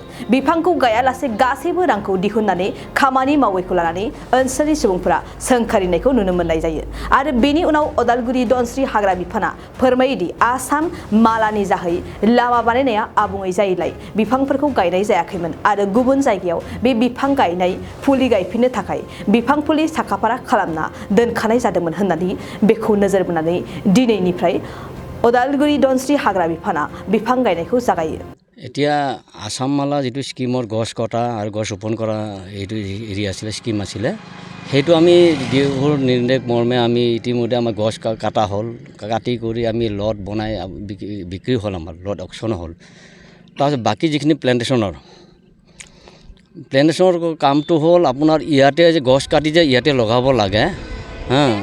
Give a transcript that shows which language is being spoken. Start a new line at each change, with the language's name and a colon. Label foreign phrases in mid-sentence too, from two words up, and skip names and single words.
Bodo: बिफांखौ गायालासे गासैबो रांखौ दिहुननानै खामानि मावैखौ लानानै ओनसोलनि सुबुंफोरा सोंखारिनायखौ नुनो मोननाय जायो आरो बेनि उनाव उदालगुरि दनस्रि हाग्रा बिफाना फोरमायोदि आसाम मालानि जाहै लामा बानायनाया आबुङै जायैलाय बिफांफोरखौ गायनाय जायाखैमोन आरो गुबुन जायगायाव बे बिफां गायनाय फुलि गायफिननो थाखाय बिफां फुलि साखाफारा खालामना दोनखानाय जादोंमोन होननानै बेखौ नोजोर बोनानै दिनैनिफ्राय उदालगुरि दनस्रि हाग्रा बिफाना बिफां गायनायखौ जागायो।
Assamese: এতিয়া আসাম মালা যেটো স্কিমৰ গছ কটা আৰু গছ ৰোপণ কৰা এইটো এৰিয়া আছিলে স্কিম আছিলে সেইটো আমি ডিএফঅ'ৰ নিৰ্দেশ মৰ্মে আমি ইতিমধ্যে আমাৰ গছ কাটা হ'ল কাটি কৰি আমি লট বনাই বিক্ৰী হ'ল আমাৰ লট অকশ্যন হ'ল। তাৰপিছত বাকী যিখিনি প্লেণ্টেশ্যনৰ কামটো হ'ল আপোনাৰ ইয়াতে যে গছ কাটি যে ইয়াতে লগাব লাগে হা